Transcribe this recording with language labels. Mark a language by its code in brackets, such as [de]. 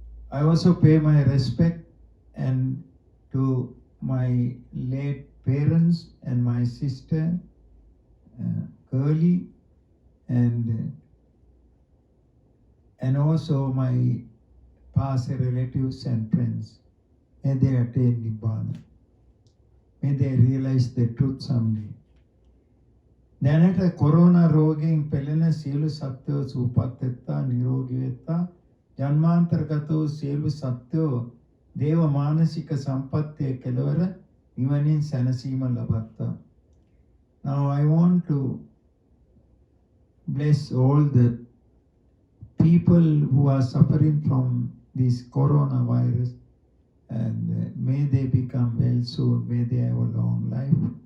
[en] I also pay my respect and to my late parents and my sister Curly, and also my past relatives and friends. May they attain Nibbana. May they realize the truth someday. [si] දැනට corona රෝගයෙන් පෙළෙන සියලු සත්වයෝ සුවපත් වෙත්තා, නිරෝගී වෙත්තා. ජන්මාන්තරගතෝ සියලු සත්වයෝ දේව මානසික සම්පත්තිය කෙලවර නිවනින් සැනසීම ලබත්තා. [en] Now I want to bless all the people who are suffering from this coronavirus, and may they become well soon, may they have a long life.